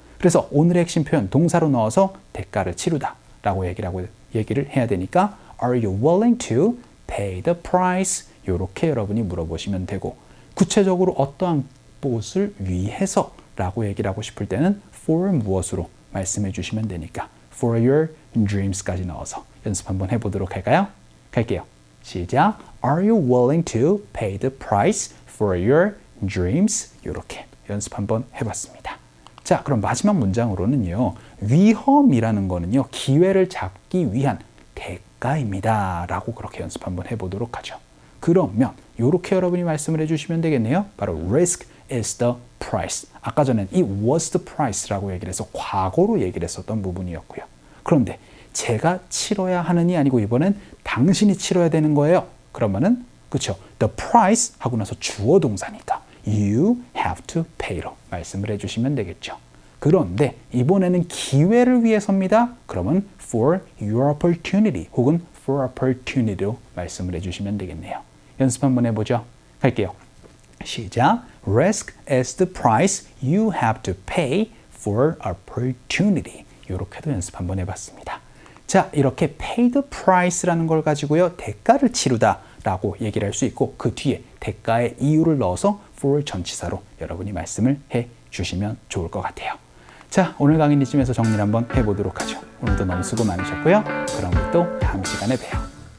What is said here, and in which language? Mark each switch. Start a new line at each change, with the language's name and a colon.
Korean: 그래서 오늘의 핵심 표현 동사로 넣어서 대가를 치르다 라고 얘기를 해야 되니까
English: are you willing to pay the price?
Korean: 이렇게 여러분이 물어보시면 되고 구체적으로 어떠한 무엇을 위해서 라고 얘기를 하고 싶을 때는 for 무엇으로 말씀해 주시면 되니까
English: for your dreams
Korean: 까지 넣어서 연습 한번 해보도록 할까요? 갈게요. 시작.
English: Are you willing to pay the price for your dreams?
Korean: 이렇게 연습 한번 해봤습니다. 자, 그럼 마지막 문장으로는요. 위험이라는 거는요. 기회를 잡기 위한 대가입니다. 라고 그렇게 연습 한번 해보도록 하죠. 그러면 이렇게 여러분이 말씀을 해주시면 되겠네요.
English: 바로 risk is the price.
Korean: 아까 전엔 이
English: was the price
Korean: 라고 얘기를 해서 과거로 얘기를 했었던 부분이었고요. 그런데 제가 치러야 하느니 아니고 이번엔 당신이 치러야 되는 거예요. 그러면은 그렇죠. The price 하고 나서 주어 동사니까
English: you have to pay
Korean: 로 말씀을 해주시면 되겠죠. 그런데 이번에는 기회를 위해서입니다. 그러면
English: for your opportunity
Korean: 혹은
English: for opportunity
Korean: 로 말씀을 해주시면 되겠네요. 연습 한번 해보죠. 갈게요. 시작.
English: Risk is the price you have to pay for opportunity.
Korean: 이렇게도 연습 한번 해봤습니다. 자, 이렇게
English: pay the price
Korean: 라는 걸 가지고요. 대가를 치르다 라고 얘기를 할 수 있고 그 뒤에 대가의 이유를 넣어서 for 전치사로 여러분이 말씀을 해주시면 좋을 것 같아요. 자, 오늘 강의는 이쯤에서 정리를 한번 해보도록 하죠. 오늘도 너무 수고 많으셨고요. 그럼 또 다음 시간에 봬요.